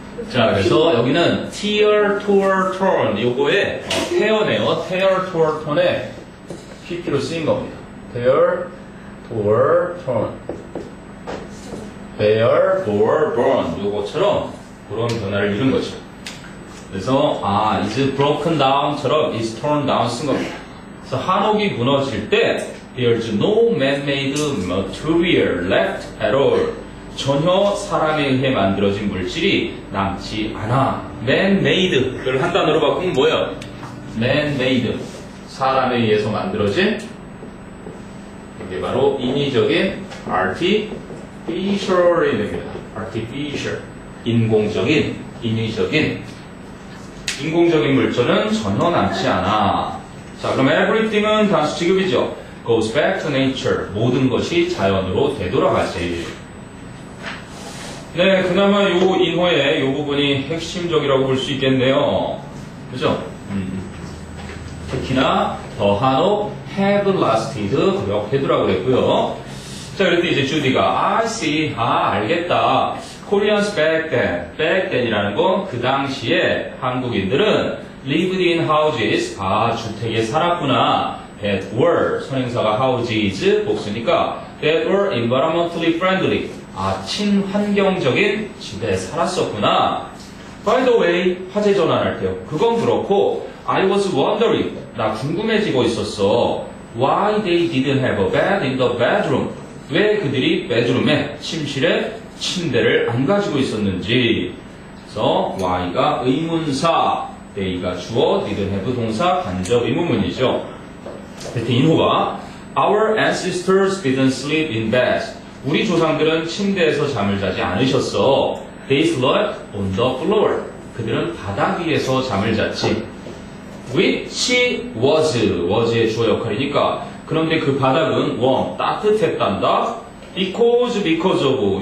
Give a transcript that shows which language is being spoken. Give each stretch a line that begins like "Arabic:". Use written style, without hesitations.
Korean: 자, 그래서 여기는
English: tear, tore, torn
Korean: 요거에 tear네요. tear, tore, torn에 PP로 쓰인 겁니다.
English: tear, tore, torn. tear, tore, burn
Korean: 요거처럼 그런 변화를 이룬 거죠. 그래서
English: is broken down
Korean: 처럼
English: is torn down
Korean: 쓴 겁니다. 그래서 한옥이 무너질 때
English: there's no man-made material left at all.
Korean: 전혀 사람에 의해 만들어진 물질이 남지 않아. man-made를 한 단어로 바꾸면 뭐예요?
English: man-made.
Korean: 사람에 의해서 만들어진 이게 바로 인위적인 artificial이 됩니다. artificial. 인공적인, 인위적인. 인공적인 물질은 전혀 남지 않아. 자, 그럼 everything은 단수 취급이죠.
English: goes back to nature.
Korean: 모든 것이 자연으로 되돌아가지. 네, 그나마 요 인호의 요 부분이 핵심적이라고 볼 수 있겠네요. 그죠? 특히나 더 한옥 have lasted 구역해두라고 그랬고요. 자, 그럴 때 이제 주디가
English: I see,
Korean: 알겠다.
English: Koreans back then
Korean: 이라는 건 그 당시에 한국인들은
English: lived in houses,
Korean: 주택에 살았구나.
English: that were,
Korean: 선행사가
English: houses,
Korean: 복수니까
English: that were environmentally friendly,
Korean: 친환경적인 집에 살았었구나.
English: By the way,
Korean: 화재 전환할 때요. 그건 그렇고
English: I was wondering,
Korean: 나 궁금해지고 있었어.
English: Why they didn't have a bed in the bedroom.
Korean: 왜 그들이 bedroom에, 침실에 침대를 안 가지고 있었는지. 그래서 why가 의문사, they가 주어, didn't have 동사, 간접 의문문이죠. 그때 인호가
English: Our ancestors didn't sleep in bed.
Korean: 우리 조상들은 침대에서 잠을 자지 않으셨어.
English: They slept on the floor.
Korean: 그들은 바닥 위에서 잠을 잤지.
English: Which was
Korean: 의 주어 역할이니까. 그런데 그 바닥은 warm, 따뜻했단다.
English: because of.